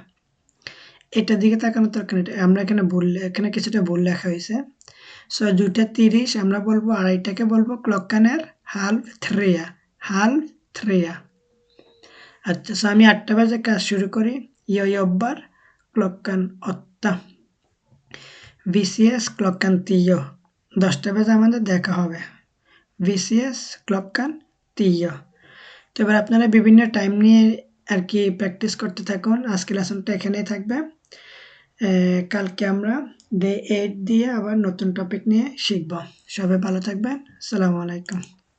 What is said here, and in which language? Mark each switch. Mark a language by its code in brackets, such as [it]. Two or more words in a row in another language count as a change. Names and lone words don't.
[bn] এটার দিকে তাকানো দরকার নেই, আমরা এখানে কিছুটা ভুল লেখা হয়েছে। সো 2:30 আমরা বলবো, আর এটাকে বলবো [sv] klockan halv tre. [bn] আচ্ছা, সো আমি 8টা বাজে কাজ শুরু করি। [sv] ইয়ব্বার klockan 8, vi ses klockan 10। [bn] 10টা বাজে আমাদের দেখা হবে, [sv] vi ses klockan 10। [bn] তো এবার আপনারা বিভিন্ন টাইম নিয়ে আর কি প্র্যাকটিস করতে থাকুন। আজকে লেসনটা এখানেই থাকবে। কালকে আমরা ডে 8 দিয়ে আবার নতুন টপিক নিয়ে শিখব। সবাই ভালো থাকবেন। [ar] السلام عليكم.